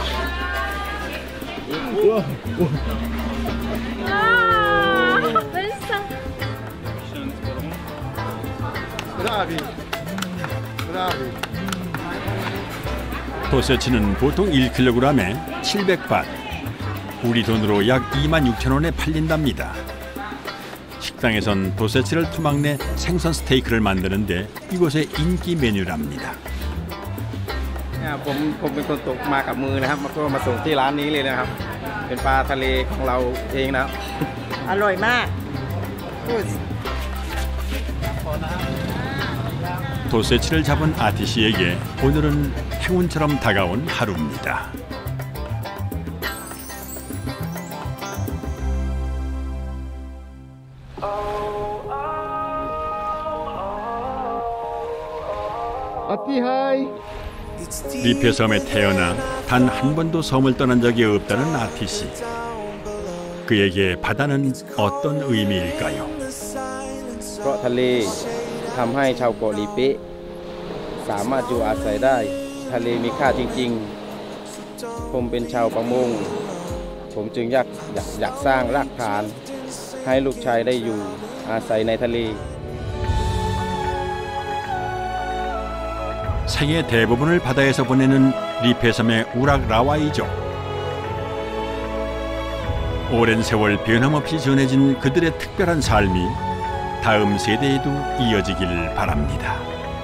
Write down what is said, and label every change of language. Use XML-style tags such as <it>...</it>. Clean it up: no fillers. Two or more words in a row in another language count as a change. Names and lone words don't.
<ko>도세치는 보통 1kg에 700밭, 우리 돈으로 약 26,000원에 팔린답니다. 식당에선 도세치를 투막내 생선 스테이크를 만드는데 이곳의 인기 메뉴랍니다.</ko> <th>ผมเป็นคนตกมากับมือนะครับก็มาส่งที่ร้านนี้เลยนะครับเป็นปลาทะเลของเราเองนะ อร่อยมาก</th> <ko>도세치를 잡은 아티 씨에게 오늘은 행운처럼 다가온 하루입니다. 아티 하이. 리페 섬에 태어나 단 한 번도 섬을 떠난 적이 없다는 아티 씨. 그에게 바다는 어떤 의미일까요?</ko> <th>เพราะทะเลทำให้ชาวเกาะลีเป๊ะสามารถอยู่อาศัยได้ทะเลมีค่าจริงๆผมเป็นชาวประมงผมจึงอยากสร้างรากฐานให้ลูกชายได้อยู่อาศัยในทะเล</th> <ko>생의 대부분을 바다에서 보내는 리페 섬의 우락 라와이족. 오랜 세월 변함없이 전해진 그들의 특별한 삶이 다음 세대에도 이어지길 바랍니다.</ko>